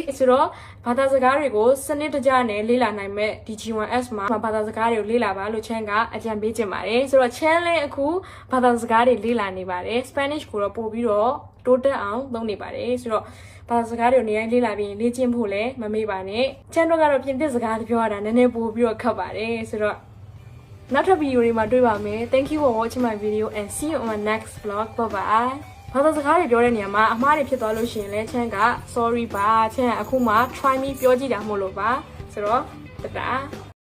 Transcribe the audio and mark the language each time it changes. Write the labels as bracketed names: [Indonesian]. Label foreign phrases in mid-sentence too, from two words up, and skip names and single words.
[Burmese] ဆိုတော့ဘာသာစကားတွေကိုစနစ်တကျနဲ့လေ့လာနိုင်မဲ့ဒီ G1S မှာဘာသာစကားတွေကိုလေ့လာပါလို့ Chan ကအကြံပေးချင်ပါတယ်ဆိုတော့ Chan လည်းအခုဘာသာစကားတွေလေ့လာနေပါတယ် Spanish ကိုတော့ပို့ပြီးတော့တိုးတက်အောင်လုပ်နေပါတယ်ဆိုတော့ဘာသာစကားတွေကိုနေရာလေ့လာပြီးလေ့ကျင့်ဖို့လည်းမမေ့ပါနဲ့ channel ကတော့ပြင်သစ်စကားပြောရတာနည်းနည်းပို့ပြီးတော့ခက်ပါတယ်ဆိုတော့နောက်ထပ်ဗီဒီယိုတွေမှာတွေ့ပါမယ် [English] Thank you for watching my video and see you on my next vlog bye bye [Burmese] ဘာသာစကားတွေပြောတဲ့နေရာမှာအမှားတွေဖြစ်သွားလို့ရှိရင်လည်း channel က sorry ပါ channel အခုမှ [English] try me [Burmese] ပြောကြည့်တာမို့လို့ပါဆိုတော့တတာ